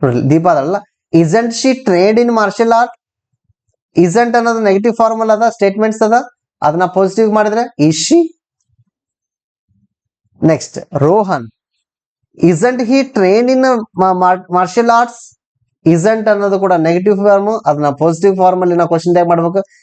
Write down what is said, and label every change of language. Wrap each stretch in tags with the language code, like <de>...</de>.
<kn>ದೀಪ ಅದಲ್ಲ,</kn> <en>isn't she trained in martial art.</en> <kn>isn't ಅನ್ನೋದು negative formal ಅದ, ಸ್ಟೇಟ್ಮೆಂಟ್ಸ್ ಅದ, ಅದನ್ನ ಪಾಸಿಟಿವ್ ಮಾಡಿದ್ರೆ ಈಶಿ.</kn> <en>Next Rohan, isn't he trained in martial arts.</en> <kn>isn't ಅನ್ನೋದು ಕೂಡ ನೆಗೆಟಿವ್ ಫಾರ್ಮ್, ಅದನ್ನ ಪಾಸಿಟಿವ್ ಫಾರ್ಮ್ ಅಲ್ಲಿ ನಾವು ಕ್ವಶನ್ ಟ್ಯಾಗ್ ಮಾಡ್ಬೇಕು.</kn>